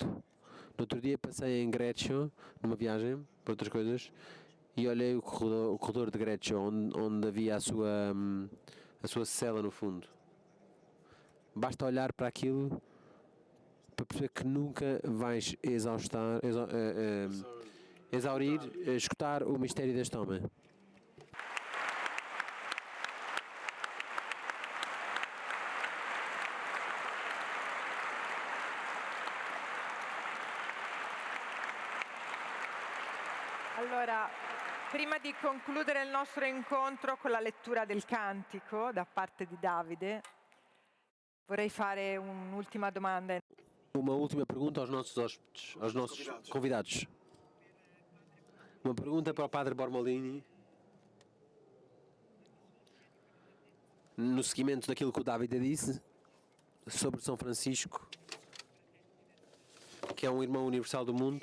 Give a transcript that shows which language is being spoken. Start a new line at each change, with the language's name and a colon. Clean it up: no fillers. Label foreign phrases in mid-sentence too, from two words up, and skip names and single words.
Portuguese: No outro dia passei em Greccio, numa viagem, para outras coisas, e olhei o corredor de Greccio, onde havia a sua cela no fundo. Basta olhar para aquilo para perceber que nunca vais exaurir, escutar o mistério deste homem.
Italian: Allora, prima di concludere il nostro incontro con la lettura del cantico da parte di Davide, vorrei fare un'ultima domanda.
Portuguese: Uma última pergunta aos nossos hóspedes, aos nossos convidados. Uma pergunta para o Padre Bormolini, no seguimento daquilo que o David disse sobre São Francisco, que é um irmão universal do mundo.